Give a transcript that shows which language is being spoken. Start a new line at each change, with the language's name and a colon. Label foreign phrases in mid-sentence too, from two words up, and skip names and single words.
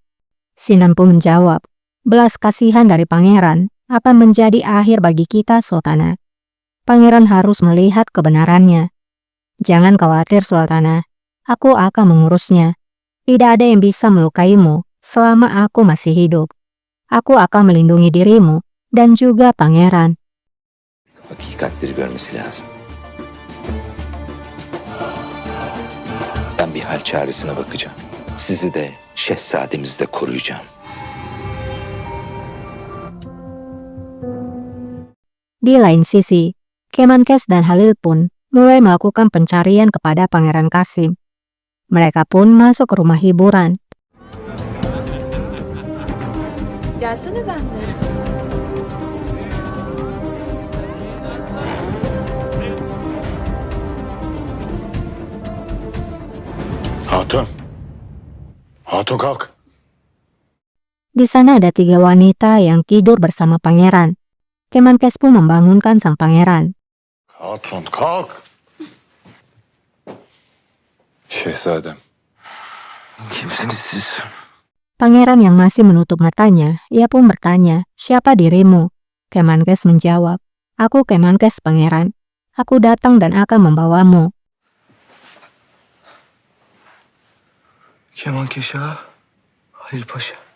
Indonesian: Sinan pun menjawab, belas kasihan dari pangeran akan menjadi akhir bagi kita, Sultana. Pangeran harus melihat kebenarannya. Jangan khawatir, Sultana. Aku akan mengurusnya. Tidak ada yang bisa melukaimu selama aku masih hidup. Aku akan melindungi dirimu dan juga pangeran.
Turkish: Hakikatleri görmesi lazım. Ben bir hal çaresine bakacağım. Sizi de, şehzademizi de koruyacağım.
Indonesian: Di lain sisi, Kemenkes dan Halil pun mulai melakukan pencarian kepada Pangeran Qasim. Mereka pun masuk ke rumah hiburan.
Turkish: Gelsene benimle. Hatun. Hatun kalk.
Indonesian: Di sana ada 3 wanita yang tidur bersama pangeran. Kemenkes pun membangunkan sang pangeran.
Turkish: Hatun kalk. Şehzadem. Kimsiniz siz?
Indonesian: Pangeran yang masih menutup matanya, ia pun bertanya, siapa dirimu? Kemenkes menjawab, aku Kemenkes pangeran. Aku datang dan akan membawamu.
Turkish: Kemankeş Ağa, Halil Paşa.